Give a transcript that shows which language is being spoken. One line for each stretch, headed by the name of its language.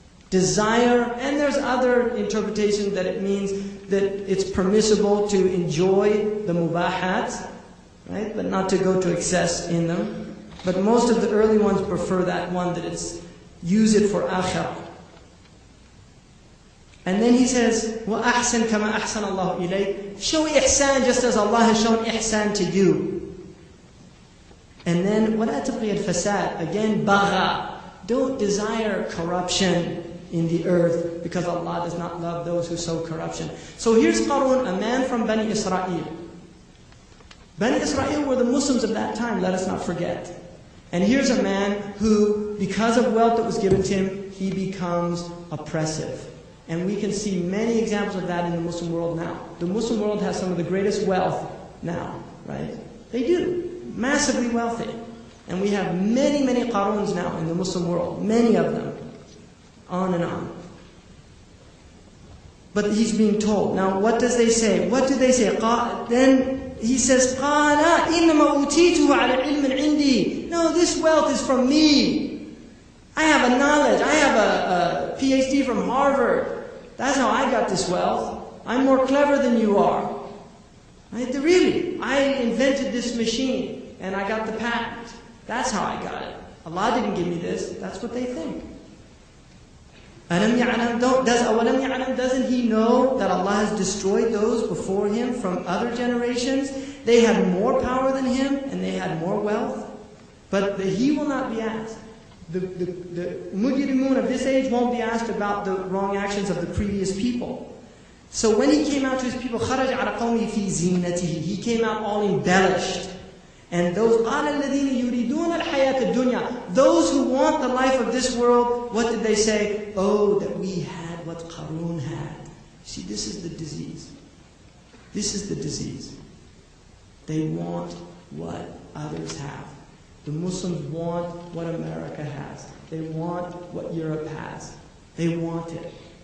English: Desire, and there's other interpretations that it means that it's permissible to enjoy the mubahat, right? But not to go to excess in them. But most of the early ones prefer that one, that it's use it for akhirah. And then he says,
Arabic: وَأَحْسَنْ كَمَا أَحْسَنَ اللَّهُ إِلَيْكَ.
English: Show ihsan just as Allah has shown ihsan to you. And then,
Arabic: وَلَا تَبْغِيَ الْفَسَادِ.
English: Again, bagha. Don't desire corruption in the earth because Allah does not love those who sow corruption. So here's Qarun, a man from Bani Israel. Bani Israel were the Muslims of that time, let us not forget. And here's a man who, because of wealth that was given to him, he becomes oppressive. And we can see many examples of that in the Muslim world now. The Muslim world has some of the greatest wealth now, right? They do. Massively wealthy. And we have many, many Qaruns now in the Muslim world. Many of them. On and on. But he's being told. Now, what does they say? What do they say? Then he says,
Arabic: قَالَ إِنَّمَا أُوتِيتُهُ عَلَى عِلْمٍ عِنْدِي.
English: No, this wealth is from me. I have a knowledge. I have a PhD from Harvard. That's how I got this wealth. I'm more clever than you are. Right? Really, I invented this machine and I got the patent. That's how I got it. Allah didn't give me this. That's what they think. Doesn't he know that Allah has destroyed those before him from other generations? They had more power than him and they had more wealth. But he will not be asked. The mujrimun of this age won't be asked about the wrong actions of the previous people. So when he came out to his people,
Arabic: خَرَجَ عَلَى قَوْمِهِ فِي زِينَتِهِ.
English: He came out all embellished. And those
Arabic: قَالَ الَّذِينَ يُرِيدُونَ الْحَيَاةَ الدُّنْيَا.
English: Those who want the life of this world, what did they say? Oh, that we had what Qarun had. See, this is the disease. This is the disease. They want what others have. The Muslims want what America has. They want what Europe has. They want it.